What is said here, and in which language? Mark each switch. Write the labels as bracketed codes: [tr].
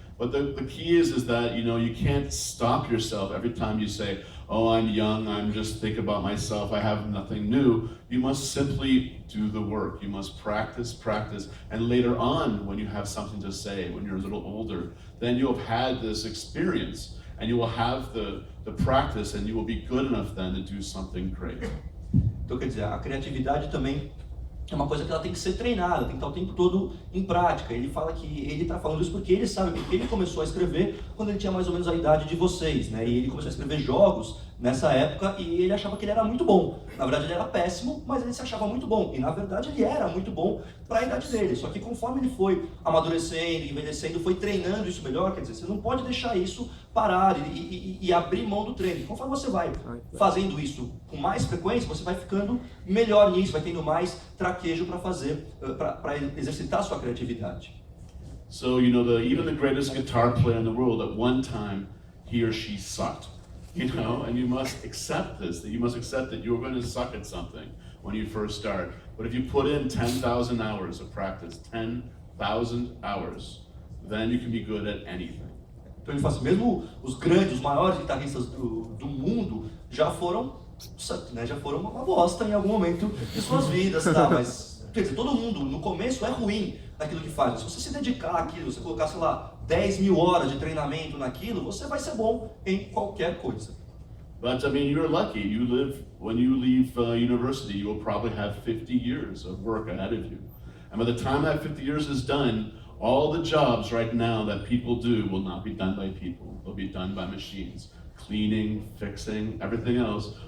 [en] But the key is that you can't stop yourself every time you say, oh, I'm young, I'm just thinking about myself, I have nothing new. You must simply do the work. You must practice, and later on, when you have something to say, when you're a little older, then you'll have had this experience, and you will have the practice, and you will be good enough then to do something great. [pt] Então, quer dizer, a criatividade também é uma coisa que ela tem que ser treinada, tem que estar o tempo todo em prática. Ele fala que ele está falando isso porque ele sabe, porque ele começou a escrever quando ele tinha mais ou menos a idade de vocês, né? E ele começou a escrever jogos nessa época e ele achava que ele era muito bom. Na verdade ele era péssimo, mas ele se achava muito bom. E na verdade ele era muito bom para a idade dele. Só que conforme ele foi amadurecendo, envelhecendo, foi treinando isso melhor, quer dizer, você não pode deixar isso parar e abrir mão do treino. Conforme você vai fazendo isso com mais frequência, você vai ficando melhor nisso, vai tendo mais traquejo para fazer, para exercitar a sua criatividade. [en] So, even the greatest guitar player in the world, at one time, he or she sucked. And you must accept this, that you must accept that you're going to suck at something when you first start. But if you put in 10,000 hours of practice, 10,000 hours, then you can be good at anything. [pt] Então ele fala assim, mesmo os grandes, os maiores guitarristas do mundo já foram uma bosta em algum momento de suas vidas, tá? Mas Quer dizer, todo mundo no começo é ruim naquilo que faz. Mas se você se dedicar àquilo, você colocar, sei lá, 10 mil horas de treinamento naquilo, você vai ser bom em qualquer coisa. [en] But I mean, you're lucky. When you leave university, you will probably have 50 years of work ahead of you. And by the time that 50 years is done, all the jobs right now that people do will not be done by people. They'll be done by machines. Cleaning, fixing, everything else.